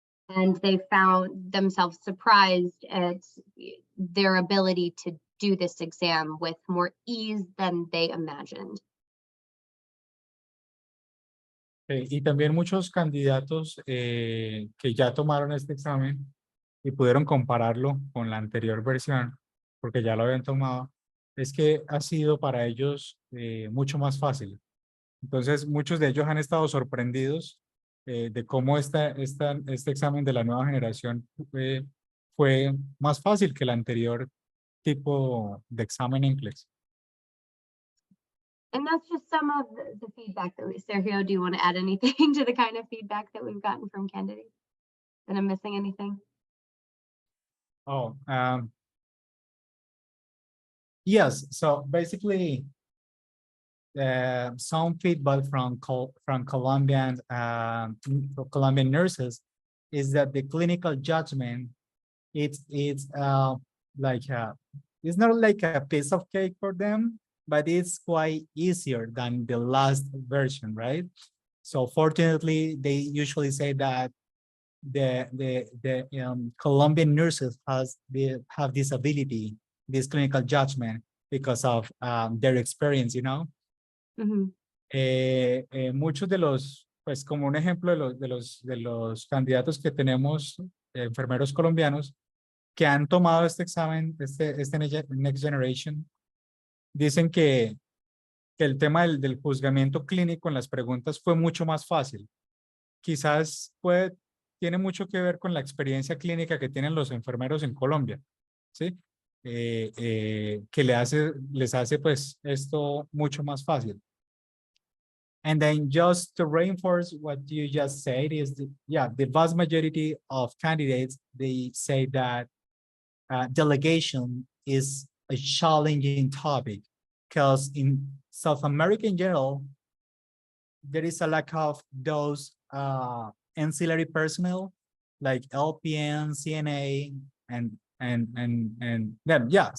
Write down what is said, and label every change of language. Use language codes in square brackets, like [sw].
[en] And they found themselves surprised at their ability to do this exam with more ease than they imagined. [es] Y también muchos candidatos que ya tomaron este examen y pudieron compararlo con la anterior versión, porque ya lo habían tomado, es que ha sido para ellos mucho más fácil. Entonces, muchos de ellos han estado sorprendidos de cómo este examen de la nueva generación fue más fácil que el anterior tipo de examen NCLEX. [en] And that's just some of the feedback that Sergio, do you want to add anything to the kind of feedback that we've gotten from candidates? And I'm missing anything? Oh, yes. So basically, some feedback from Colombian nurses is that the clinical judgment it's like it's not like a piece of cake for them, but it's quite easier than the last version, right? So fortunately, they usually say that the Colombian nurses have this ability, this clinical judgment, because of their experience, you know. Mm-hmm. [es] Muchos de los, pues como un ejemplo de los candidatos que tenemos, enfermeros colombianos, que han tomado este examen, este Next Generation, dicen que el tema del juzgamiento clínico en las preguntas fue mucho más fácil. Quizás tiene mucho que ver con la experiencia clínica que tienen los enfermeros en Colombia, ¿sí? Que les hace pues esto mucho más fácil. [en] And then just to reinforce what you just said is the vast majority of candidates, they say that delegation is a challenging topic because in South America in general, there is a lack of those ancillary personnel like LPN, CNA, and then yeah.